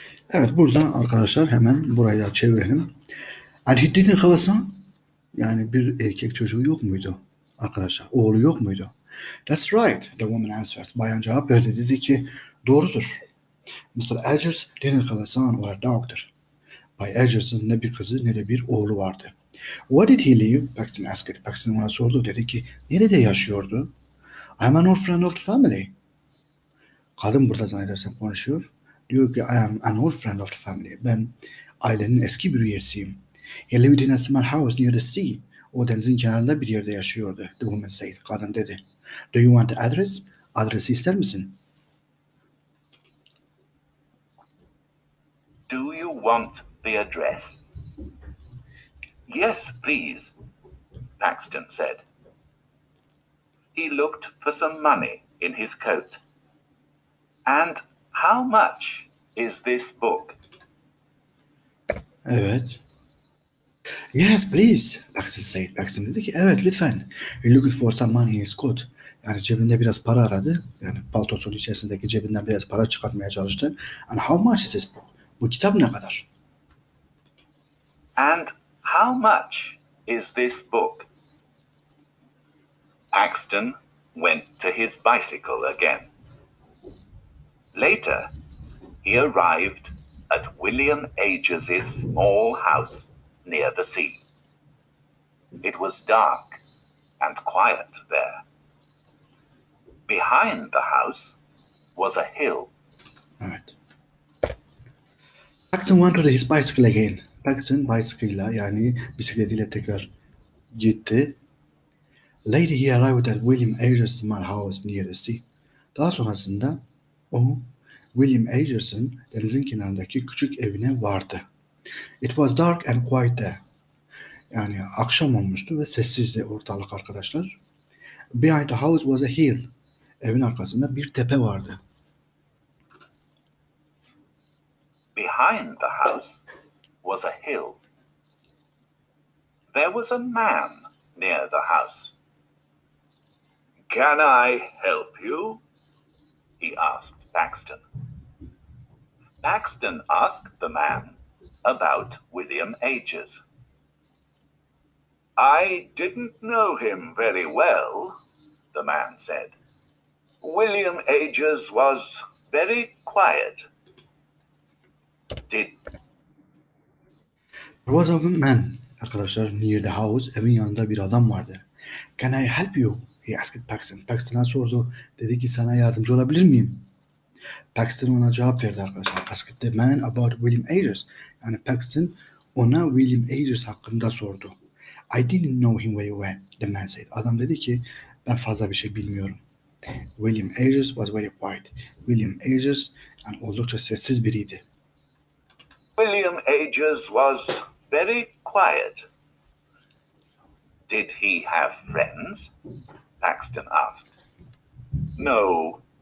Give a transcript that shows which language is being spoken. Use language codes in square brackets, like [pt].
[tr] Evet, burada arkadaşlar hemen burayı da çevirelim. [en] And he didn't have a son. [tr] Yani bir erkek çocuğu yok muydu? Arkadaşlar, oğlu yok muydu? [en] That's right, the woman answered. [tr] Bayan cevap verdi. Dedi ki doğrudur. [en] Mr. Agers didn't have a son or a daughter. [tr] Bay Agers'ın ne bir kızı ne de bir oğlu vardı. [en] Where did he live? Paxton asked. [tr] Paxton ona sordu. Dedi ki nerede yaşıyordu? [en] I'm an old friend of the family. [tr] Kadın burada zannedersem konuşuyor. Diyor ki [en] I am an old friend of the family. [tr] Ben ailenin eski bir üyesiyim. [en] He lived in a small house near the sea. [tr] O denizin kenarında bir yerde yaşıyordu. [en] The woman said. [tr] Kadın dedi. [en] Do you want the address? [tr] Adresi ister misin? [en] Do you want the address? Yes, please, Paxton said. He looked for some money in his coat. And how much? is this book? [tr] Evet. [en] Yes, please. Paxton said. [tr] Paxton dedi ki evet lütfen. [en] He looked for some money in his coat. [tr] Yani cebinde biraz para aradı. Yani paltosunun içerisindeki cebinden biraz para çıkartmaya çalıştı. [en] And how much is this book? [tr] Bu kitap ne kadar? [en] And how much is this book? Paxton went to his bicycle again. Later, he arrived at William Ages's small house near the sea. It was dark and quiet there. Behind the house was a hill. [tr] Evet. [en] Paxton went to his bicycle again. [tr] Paxton bicycle'la yani bisikletiyle tekrar gitti. [en] Later he arrived at William Ages's small house near the sea. [tr] Daha sonrasında o William Ages'in denizin kenarındaki küçük evine vardı. [en] It was dark and quiet there. [tr] Yani akşam olmuştu ve sessizdi ortalık arkadaşlar. [en] Behind the house was a hill. [tr] Evin arkasında bir tepe vardı. [en] Behind the house was a hill. There was a man near the house. Can I help you? He asked Paxton. Paxton asked the man about William Ages. I didn't know him very well, the man said. William Ages was very quiet. There was a man, arkadaşlar, near the house. [tr] Evin yanında bir adam vardı. [en] Can I help you? He asked Paxton. [tr] Paxton'a sordu. Dedi ki sana yardımcı olabilir miyim? Paxton ona cevap verdi arkadaşlar. [en] Asked the man about William Ages. [tr] Yani Paxton ona William Ages hakkında sordu. [en] I didn't know him very well, the man said. [tr] Adam dedi ki ben fazla bir şey bilmiyorum. [en] William Ages was very quiet. [tr] William Ages yani oldukça sessiz biriydi. [en] William Ages was very quiet. Did he have friends? Paxton asked. No.